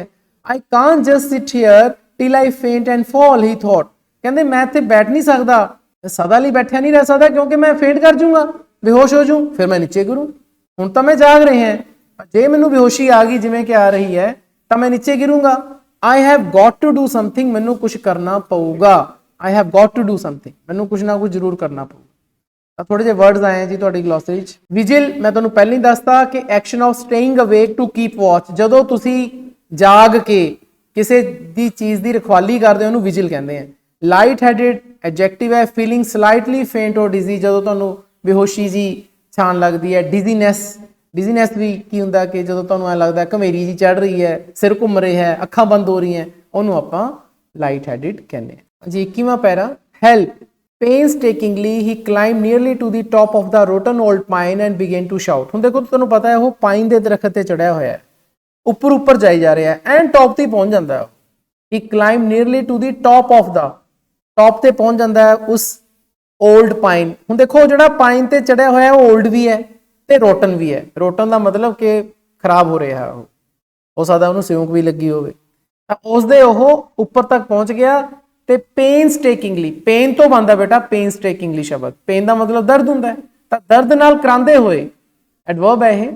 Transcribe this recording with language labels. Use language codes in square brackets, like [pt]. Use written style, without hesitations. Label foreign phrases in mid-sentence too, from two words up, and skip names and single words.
[en] I can't just sit here till I faint and fall, he thought, [pa] ਕਹਿੰਦੇ ਮੈਂ ਇੱਥੇ ਬੈਠ ਨਹੀਂ ਸਕਦਾ, ਸਦਾ ਲਈ ਬੈਠਿਆ ਨਹੀਂ ਰਹਿ ਸਕਦਾ ਕਿਉਂਕਿ ਮੈਂ ਫੇਂਟ ਕਰ ਜੂੰਗਾ, ਬੇਹੋਸ਼ ਹੋ ਜੂੰ, ਫਿਰ ਮੈਂ ਨੀਚੇ ਗਿਰੂ। ਹੁਣ ਤਾਂ ਮੈਂ ਜਾਗ ਰਿਹਾ, ਜੇ ਮੈਨੂੰ ਬੇਹੋਸ਼ੀ ਆ ਗਈ ਜਿਵੇਂ ਕਿ ਆ ਰਹੀ ਹੈ ਤਾਂ ਮੈਂ ਨੀਚੇ ਗਿਰੂੰਗਾ। [en] I have got to do something, [pa] ਮੈਨੂੰ ਕੁਝ ਕਰਨਾ ਪਊਗਾ। [en] I have got to do something, [pa] ਮੈਨੂੰ ਕੁਝ ਨਾ ਕੁਝ ਜ਼ਰੂਰ ਕਰਨਾ ਪਊਗਾ। ਤਾਂ ਥੋੜੇ ਜਿਹੇ ਵਰਡਸ ਆਏ ਜੀ ਤੁਹਾਡੀ ਗਲੋਸਰੀ 'ਚ। ਵਿਜਿਲ ਮੈਂ ਤੁਹਾਨੂੰ ਪਹਿਲਾਂ ਹੀ ਦੱਸਤਾ ਕਿ [en] action of staying awake to keep watch, [pa] ਜਦੋਂ ਤੁਸੀਂ ਜਾਗ ਕੇ ਕਿਸੇ ਦੀ ਚੀਜ਼ ਦੀ ਰਖਵਾਲੀ ਕਰਦੇ ਉਹਨੂੰ ਵਿਜਿਲ ਕਹਿੰਦੇ ਆ। [en] light headed adjective [pa] ਹੈ, [en] feeling slightly faint or dizzy, [pa] ਜਦੋਂ ਤੁਹਾਨੂੰ ਬੇਹੋਸ਼ੀ ਜੀ ਛਾਣ ਲੱਗਦੀ ਹੈ। ਡਿਜ਼ੀਨੈਸ ਵੀ ਕੀ ਹੁੰਦਾ ਕਿ ਜਦੋਂ ਤੁਹਾਨੂੰ ਐ ਲੱਗਦਾ ਘਮੇਰੀ ਜੀ ਚੜ ਰਹੀ ਹੈ, ਸਿਰ ਘੁੰਮ ਰਿਹਾ ਹੈ, ਅੱਖਾਂ ਬੰਦ ਹੋ ਰਹੀਆਂ, ਉਹਨੂੰ ਆਪਾਂ [en] light headed [pa] ਕਹਿੰਦੇ ਹਾਂ ਜੀ। 21ਵਾਂ ਪੈਰਾ, ਹੈਲਪ, [en] painstakingly he climbed nearly to the top of the rotten old pine and began to shout। [pa] ਹੁਣ ਦੇਖੋ ਤੁਹਾਨੂੰ ਪਤਾ ਹੈ ਉਹ ਪਾਈਨ ਦੇ ਦਰਖਤ ਤੇ ਚੜਿਆ ਹੋਇਆ ਹੈ, ਉੱਪਰ ਜਾਈ ਜਾ ਰਿਹਾ ਹੈ, [en] and top [pa] ਤੇ ਪਹੁੰਚ ਜਾਂਦਾ ਹੈ। [en] he climbed nearly to the top of the, [pa] ਟੌਪ ਤੇ ਪਹੁੰਚ ਜਾਂਦਾ ਹੈ ਉਸ [en] old pine. [pa] ਹੁਣ ਦੇਖੋ ਜਿਹੜਾ ਪਾਈਨ ਤੇ ਚੜਿਆ ਹੋਇਆ ਉਹ ਓਲਡ ਵੀ ਹੈ ਤੇ ਰੋਟਨ ਵੀ ਹੈ। ਰੋਟਨ ਦਾ ਮਤਲਬ ਕਿ ਖਰਾਬ ਹੋ ਰਿਹਾ, ਉਹ ਹੋ ਸਕਦਾ ਉਹਨੂੰ ਸਿਉਂਕ ਵੀ ਲੱਗੀ ਹੋਵੇ। ਤਾਂ ਉਸਦੇ ਉਹ ਉੱਪਰ ਤੱਕ ਪਹੁੰਚ ਗਿਆ ਤੇ ਪੇਨਸਟੇਕਿੰਗਲੀ, ਪੇਨ ਤੋਂ ਬਣਦਾ ਬੇਟਾ ਪੇਨਸਟੇਕਿੰਗਲੀ ਸ਼ਬਦ, ਪੇਨ ਦਾ ਮਤਲਬ ਦਰਦ ਹੁੰਦਾ ਹੈ, ਤਾਂ ਦਰਦ ਨਾਲ ਕਰਾਂਦੇ ਹੋਏ ਐਡਵਰਬ ਹੈ ਇਹ।